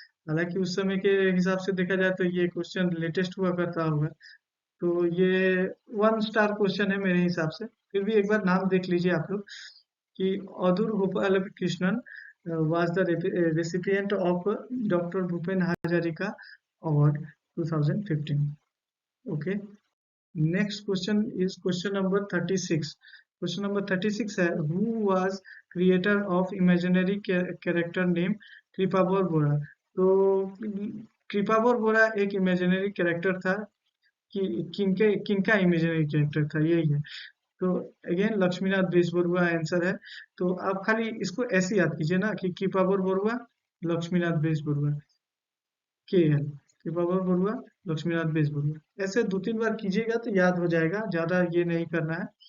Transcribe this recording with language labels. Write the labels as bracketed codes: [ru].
[hi] हालांकि उस समय के हिसाब से देखा जाए तो ये क्वेश्चन लेटेस्ट हुआ करता होगा, तो ये 1 स्टार क्वेश्चन है मेरे हिसाब से। फिर भी एक बार नाम देख लीजिए आप लोग कि Adoor Gopal Krishnan [en] was the recipient of Dr. Bhupen Hazarika Award 2015. Okay. Next question is question number 36. Question number 36 है, who was creator of imaginary character name Kripabar Bora. [hi] तो कृपाबर बोरा एक इमेजिनरी कैरेक्टर था कि किनका इमेजिनरी कैरेक्टर था, यही है। तो अगेन लक्ष्मीनाथ बेजबरुआ आंसर है। तो आप खाली इसको ऐसे याद कीजिए ना कि कृपाबर बरुआ लक्ष्मीनाथ बेजबरुआ, के एल कृपाबर बरुआ लक्ष्मीनाथ बेजबरुआ, ऐसे 2-3 बार कीजिएगा तो याद हो जाएगा, ज्यादा ये नहीं करना है।